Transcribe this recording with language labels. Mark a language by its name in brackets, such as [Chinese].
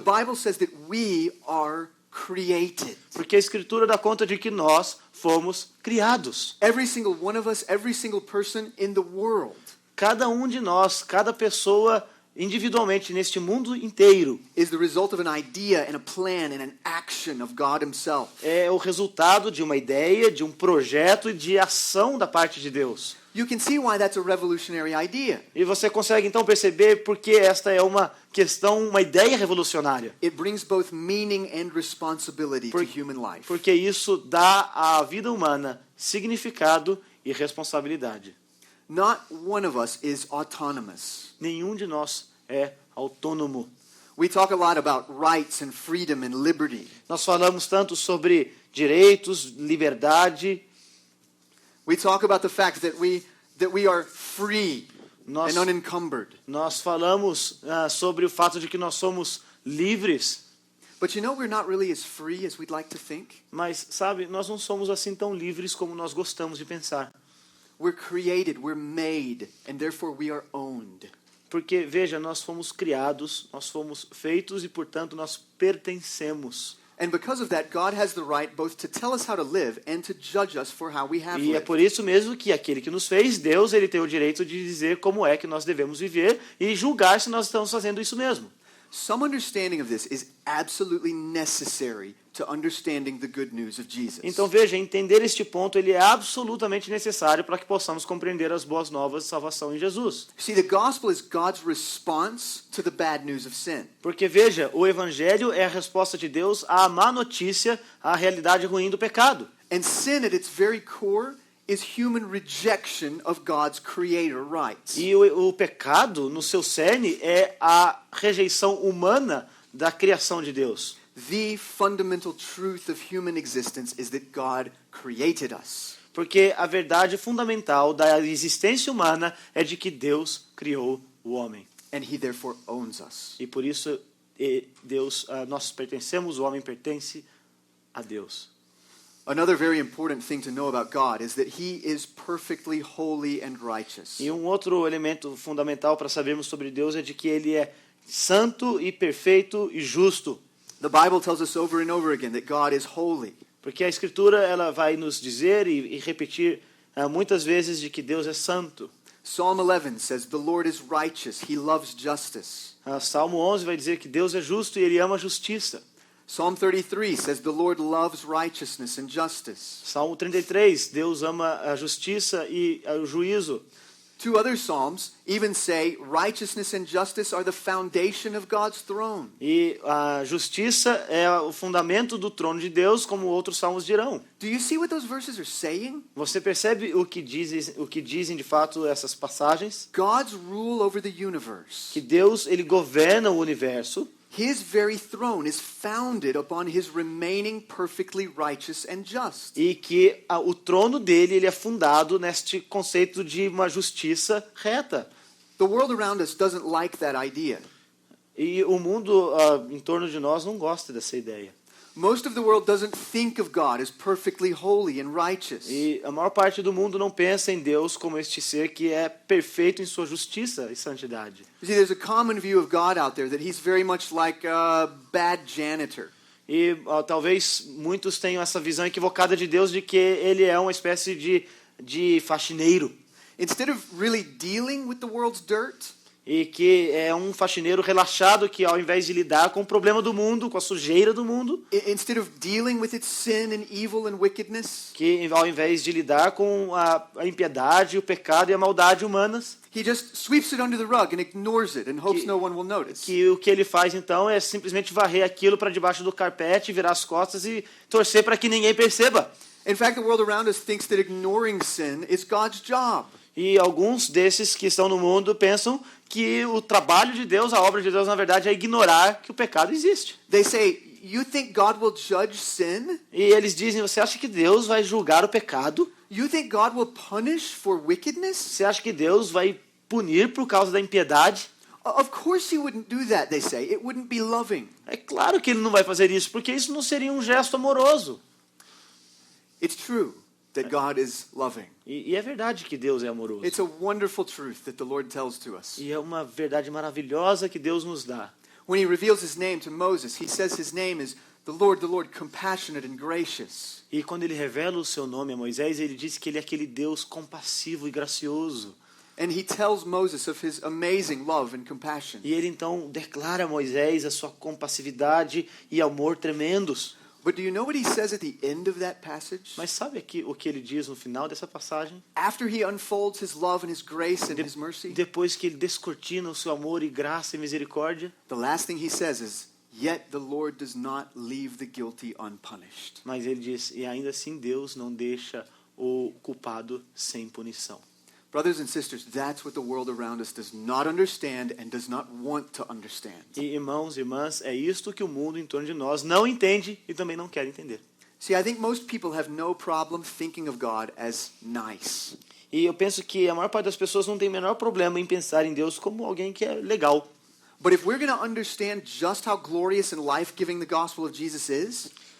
[English] The Bible says that we are created. [Portuguese] Porque a Escritura dá conta de que nós fomos criados. [English] Every single one of us, every single person in the world [Portuguese] Cada um de nós, cada pessoa individualmente neste mundo inteiro [English] is the result of an idea and a plan and an action of God himself. [Portuguese] é o resultado de uma ideia, de um projeto e de ação da parte de Deus. [English] You can see why that's a revolutionary idea. [Portuguese] E você consegue então perceber porque esta é uma questão, uma ideia revolucionária. [English] It brings both meaning and responsibility to human life. [Portuguese] Porque isso dá à vida humana significado e responsabilidade. [English] Not one of us is autonomous. [Portuguese] Nenhum de nós é autônomo. [English] We talk a lot about rights and freedom and liberty. [Portuguese] Nós falamos tanto sobre direitos, liberdade. [English] We talk about the fact that we are free [Portuguese] Nós, [English] and unencumbered. [Portuguese] nós falamos sobre o fato de que nós somos livres. [English] But you know we're not really as free as we'd like to think. [Portuguese] Mas, sabe, nós não somos assim tão livres como nós gostamos de pensar. [English] We're created, we're made, and therefore we are owned. [Portuguese] Porque, veja, nós fomos criados, nós fomos feitos e, portanto, nós pertencemos. [English] And because of that, God has the right both to tell us how to live and to judge us for how we have [Portuguese] E é [English] lived. [Portuguese] por isso mesmo que aquele que nos fez, Deus, ele tem o direito de dizer como é que nós devemos viver e julgar se nós estamos fazendo isso mesmo. [English] some understanding of this is absolutely necessary to understanding the good news of Jesus. [Portuguese] Então veja, entender este ponto ele é absolutamente necessário para que possamos compreender as boas novas de salvação em Jesus. [English] See, the gospel is God's response to the bad news of sin. [Portuguese] Porque veja, o evangelho é a resposta de Deus à má notícia, à realidade ruim do pecado. [English] And sin at its very core is human rejection of God's creator rights. [Portuguese] E o pecado, no seu cerne, é a rejeição humana da criação de Deus. [English] The fundamental truth of human existence is that God created us. [Portuguese] Porque a verdade fundamental da existência humana é de que Deus criou o homem. [English] And he therefore owns us. [Portuguese] E por isso nós pertencemos, o homem pertence a Deus. [English] Another very important thing to know about God is that he is perfectly holy and righteous. [Portuguese] E um outro elemento fundamental para sabermos sobre Deus é de que ele é santo e perfeito e justo. [English] The Bible tells us over and over again that God is holy. [Portuguese] Porque a Escritura ela vai nos dizer e repetir muitas vezes de que Deus é santo. [English] Psalm 11 says, "The Lord is righteous, he loves justice." [Portuguese] Salmo 11 vai dizer que Deus é justo e ele ama a justiça. [English] Psalm 33 says, "The Lord loves righteousness and justice." [Portuguese] Salmo 33, Deus ama a justiça e o juízo. [English] Two other psalms even say righteousness and justice are the foundation of God's throne. [Portuguese] E a justiça é o fundamento do trono de Deus, como outros salmos dirão. [English] Do you see what those verses are saying? [Portuguese] Você percebe o que dizem de fato essas passagens? [English] God's rule over the universe, [Portuguese] Que Deus ele governa o universo. [English] his very throne is founded upon his remaining perfectly righteous and just. [Portuguese] E que o trono dele ele é fundado neste conceito de uma justiça reta. [English] The world around us doesn't like that idea. [Portuguese] E o mundo em torno de nós não gosta dessa ideia. [English] Most of the world doesn't think of God as perfectly holy and righteous. [Portuguese] E a maior parte do mundo não pensa em Deus como este ser que é perfeito em sua justiça e santidade. [English] You see, there's a common view of God out there that he's very much like a bad janitor. [Portuguese] E talvez muitos tenham essa visão equivocada de Deus de que ele é uma espécie de faxineiro. [English] Instead of really dealing with the world's dirt, [Portuguese] E que é um faxineiro relaxado que ao invés de lidar com o problema do mundo, com a sujeira do mundo, [English] instead of dealing with its sin and evil and wickedness, [Portuguese] que ao invés de lidar com a impiedade, o pecado e a maldade humanas, [English] he just sweeps it under the rug and ignores it and hopes no one will notice. [Portuguese] que o que ele faz então é simplesmente varrer aquilo para debaixo do carpete, virar as costas e torcer para que ninguém perceba. [English] In fact, the world around us thinks that ignoring sin is God's job. [Portuguese] E alguns desses que estão no mundo pensam que o trabalho de Deus, a obra de Deus, na verdade, é ignorar que o pecado existe. [English] They say, "You think God will judge sin? [Portuguese] E eles dizem, você acha que Deus vai julgar o pecado? [English] You think God will punish for wickedness?" [Portuguese] Você acha que Deus vai punir por causa da impiedade? [English] Of course he wouldn't do that, they say. It wouldn't be loving. [Portuguese] É claro que ele não vai fazer isso, porque isso não seria um gesto amoroso. [English] It's true that God is loving. [Portuguese] E é verdade que Deus é amoroso. [English] It's a wonderful truth that the Lord tells to us. [Portuguese] E é uma verdade maravilhosa que Deus nos dá. [English] When he reveals his name to Moses, he says his name is the Lord, compassionate and gracious. [Portuguese] E quando ele revela o seu nome a Moisés, ele diz que ele é aquele Deus compassivo e gracioso. [English] And he tells Moses of his amazing love and compassion. [Portuguese] E ele então declara a Moisés a sua compassividade e amor tremendos. [English] But do you know what he says at the end of that passage? [Portuguese] Mas sabe aqui o que ele diz no final dessa passagem? [English] After he unfolds his love and his grace and his mercy, [Portuguese] Depois que ele descortina o seu amor e graça e misericórdia, [English] the last thing he says is, "Yet the Lord does not leave the guilty unpunished." [Portuguese] mas ele diz, e ainda assim Deus não deixa o culpado sem punição. [English] Brothers and sisters, that's what the world around us does not understand and does not want to understand. [Portuguese] E irmãos e irmãs, é isto que o mundo em torno de nós não entende e também não quer entender. [English] See, I think most people have no problem thinking of God as nice. [Portuguese] E eu penso que a maior parte das pessoas não tem o menor problema em pensar em Deus como alguém que é legal. [English] But if we're going to understand just how glorious and life-giving the gospel of Jesus is,